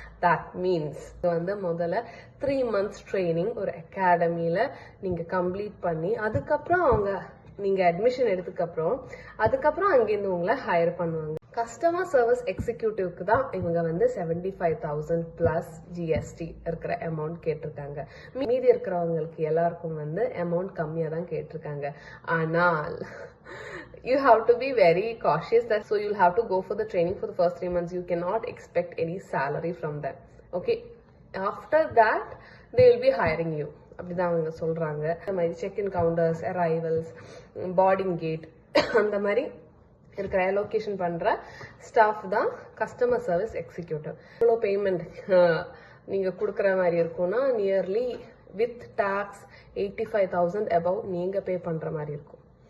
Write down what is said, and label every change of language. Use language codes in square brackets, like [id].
[en] that means [ta] வந்து முதல்ல [en] 3 months [ta] training ஒரு அகாடமியில நீங்க கம்ப்ளீட் பண்ணி அதுக்கப்புறம் அவங்க நீங்க அட்மிஷன் எடுத்துக்கப்புறம் அதுக்கப்புறம் அங்கிருந்து உங்களை ஹையர் பண்ணுவாங்க. கஸ்டமர் சர்வீஸ் எக்ஸிக்யூட்டிவ்க்கு தான் இவங்க வந்து 75,000 பிளஸ் ஜிஎஸ்டி இருக்கிற அமௌண்ட் கேட்டிருக்காங்க. மீதி இருக்கிறவங்களுக்கு எல்லாருக்கும் வந்து அமௌண்ட் கம்மியா தான் கேட்டிருக்காங்க. ஆனால் [en] you have to be very cautious that so you'll have to go for the training for the first 3 months. You cannot expect any salary from them. Okay, after that they will be hiring you. [ta] அப்படிதான் அவங்க சொல்றாங்க. இந்த மாதிரி check in counters, arrivals, boarding gate அந்த மாதிரி இருக்கிற allocation பண்ற staff தான் கஸ்டமர் சர்வீஸ் எக்ஸிக்யூட்டிவ். எவ்வளோ பேமெண்ட் நீங்க கொடுக்குற மாதிரி இருக்கும்னா [en] nearly with tax [ta] 85,000 above நீங்க பே பண்ற மாதிரி இருக்கும்.